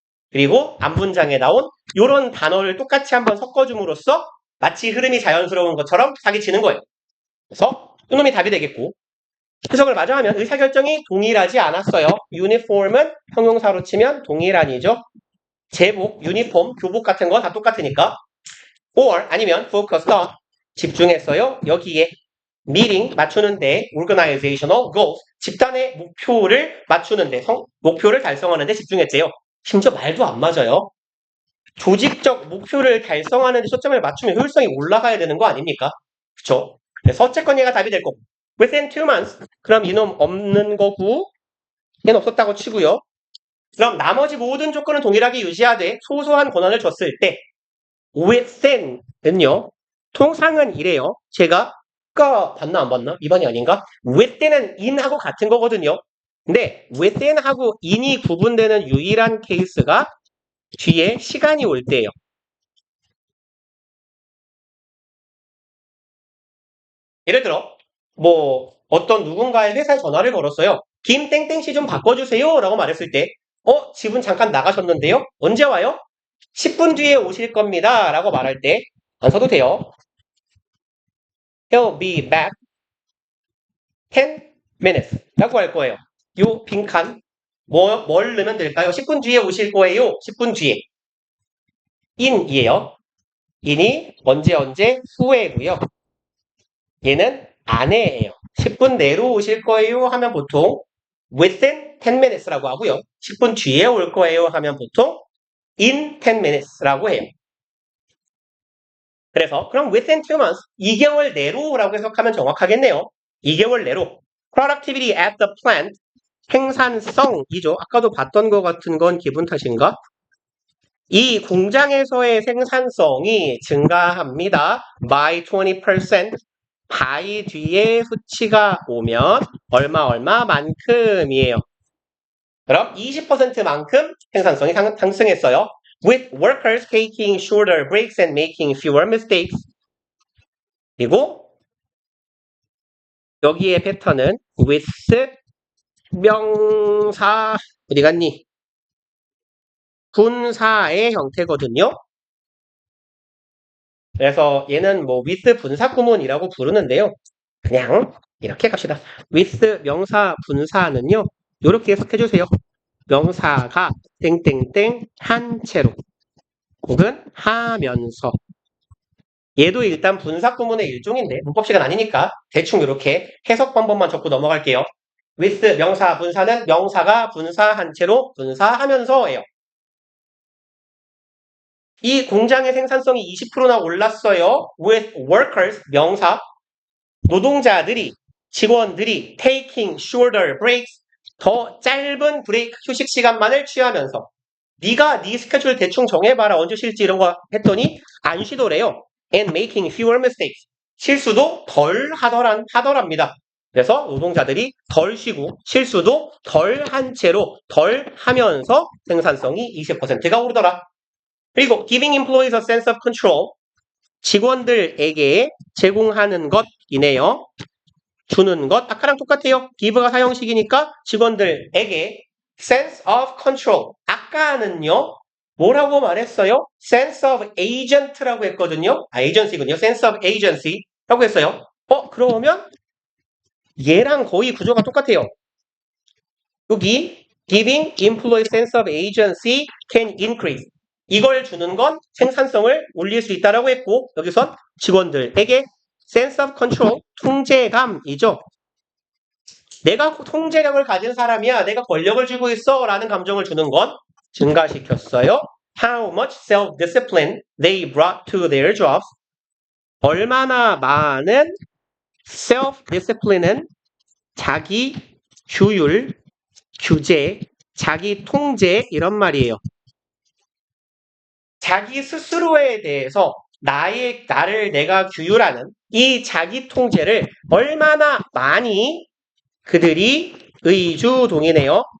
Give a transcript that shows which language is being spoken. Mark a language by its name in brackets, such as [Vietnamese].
[Korean] 그리고 앞문장에 나온 이런 단어를 똑같이 한번 섞어줌으로써 마치 흐름이 자연스러운 것처럼 사기치는 거예요. 그래서 이놈이 답이 되겠고 해석을 마저 하면 의사결정이 동일하지 않았어요. 유니폼은 형용사로 치면 동일한이죠. 제복, 유니폼, 교복 같은 거 다 똑같으니까. [English] or [Korean] 아니면 [English] focused on 집중했어요. [Korean] 여기에 meeting 맞추는데 [English] organizational goals [Korean] 집단의 목표를 맞추는데 목표를 달성하는데 집중했대요. 심지어 말도 안 맞아요. 조직적 목표를 달성하는 데 초점을 맞추면 효율성이 올라가야 되는 거 아닙니까? 그쵸? 그래서 어쨌건 얘가 답이 될 거고 [English] within 2 months [Korean] 그럼 이놈 없는 거고 얘는 없었다고 치고요. 그럼 나머지 모든 조건은 동일하게 유지하되 소소한 권한을 줬을 때 within은요. 통상은 이래요. 제가 아까 봤나 안 봤나? 2번이 아닌가? within은 in하고 같은 거거든요. 근데 within하고 in이 구분되는 유일한 케이스가 뒤에 시간이 올 때예요. 예를 들어 뭐 어떤 누군가의 회사에 전화를 걸었어요. 김땡땡씨 좀 바꿔주세요 라고 말했을 때 지분 잠깐 나가셨는데요? 언제 와요? 10분 뒤에 오실 겁니다 라고 말할 때 안 써도 돼요. [English] He'll be back 10 minutes [Korean] 라고 할 거예요. 요 빈칸 뭘 넣으면 될까요? 10분 뒤에 오실 거예요. 10분 뒤에 in이에요. in이 언제 후에고요. 얘는 안에예요. 10분 내로 오실 거예요 하면 보통 [English] within 10 minutes [Korean] 라고 하고요. 10분 뒤에 올 거예요 하면 보통 [English] in 10 minutes [Korean] 라고 해요. 그래서 그럼 [English] within 2 months [Korean] 2개월 내로라고 해석하면 정확하겠네요. 2개월 내로 [English] productivity at the plant [Korean] 생산성이죠. 아까도 봤던 것 같은 건 기분 탓인가? 이 공장에서의 생산성이 증가합니다. by 20% by 뒤에 수치가 오면 얼마만큼이에요. 그럼 20%만큼 생산성이 상승했어요. [English] With workers taking shorter breaks and making fewer mistakes. [Korean] 그리고 여기에 패턴은 with 명사 어디 갔니? 분사의 형태거든요. 그래서 얘는 뭐 with 분사 구문이라고 부르는데요. 그냥 이렇게 갑시다. with 명사 분사는요. 이렇게 해석해 주세요. 명사가 땡땡땡 한 채로 혹은 하면서 얘도 일단 분사 구문의 일종인데 문법 시간 아니니까 대충 이렇게 해석 방법만 적고 넘어갈게요. with 명사 분사는 명사가 분사한 채로 분사하면서예요. 이 공장의 생산성이 20%나 올랐어요. with workers 명사 노동자들이 직원들이 [English] taking shorter breaks [Korean] 더 짧은 브레이크 휴식 시간만을 취하면서 네가 네 스케줄 대충 정해봐라 언제 쉴지 이런 거 했더니 안 쉬더래요. [English] and making fewer mistakes [Korean] 실수도 덜 하더랍니다. 그래서 노동자들이 덜 쉬고 실수도 덜 한 채로 덜 하면서 생산성이 20%가 오르더라. [English] 그리고 giving employees a sense of control [Korean] 직원들에게 제공하는 것이네요. 주는 것 아까랑 똑같아요. give가 사형식이니까 직원들에게 [English] sense of control [Korean] 아까는요 뭐라고 말했어요? sense of agent라고 했거든요. agency군요. [English] sense of agency [Korean] 라고 했어요. 그러면 얘랑 거의 구조가 똑같아요. 여기 [English] giving employee sense of agency can increase [Korean] 이걸 주는 건 생산성을 올릴 수 있다라고 했고 여기선 직원들에게 [English] sense of control [Korean] 통제감이죠. 내가 통제력을 가진 사람이야. 내가 권력을 쥐고 있어. 라는 감정을 주는 건 증가시켰어요. [English] How much self-discipline they brought to their jobs. [Korean] 얼마나 많은 self-discipline은 자기 규율, 규제, 자기 통제 이런 말이에요. 자기 스스로에 대해서 나를 내가 규율하는 이 자기 통제를 얼마나 많이 그들이 의주동이네요.